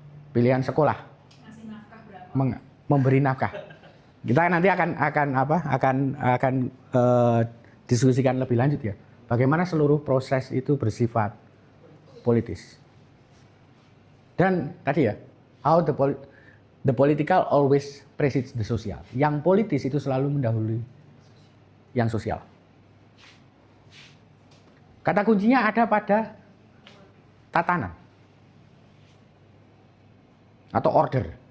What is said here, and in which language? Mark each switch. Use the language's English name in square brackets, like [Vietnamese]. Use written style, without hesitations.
[Indonesian] Pilihan sekolah. Memberi nafkah. Kita nanti akan diskusikan lebih lanjut ya. Bagaimana seluruh proses itu bersifat politis. Dan tadi ya, [English] how the political always precedes the social. [Indonesian] Yang politis itu selalu mendahului yang sosial. Kata kuncinya ada pada tatanan atau order.